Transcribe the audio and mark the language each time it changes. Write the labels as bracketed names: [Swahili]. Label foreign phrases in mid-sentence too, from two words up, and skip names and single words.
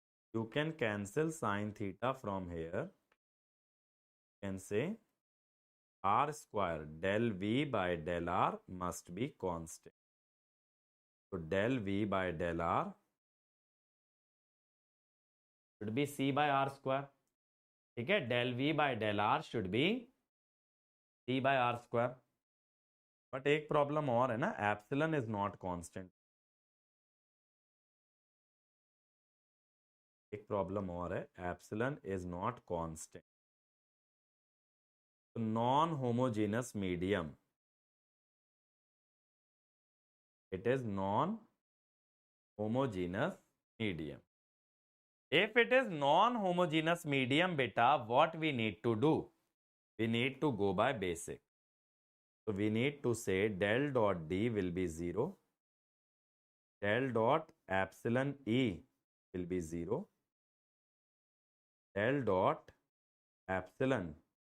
[English] You can cancel sine theta from here. You can say r square del v by del r must be constant. So del v by del r should be c by r square. [Hindi] ठीक है, [English] del v by del r should be c by r square. [Hindi] बट एक प्रॉब्लम और है ना, [English] epsilon is not constant. [Hindi] एक प्रॉब्लम और है, [English] epsilon is not constant. non homogeneous medium, it is non homogeneous medium. If it is non homogeneous medium, beta, what we need to do? We need to go by basic. So we need to say del dot d will be 0, del dot epsilon e will be 0, del dot epsilon.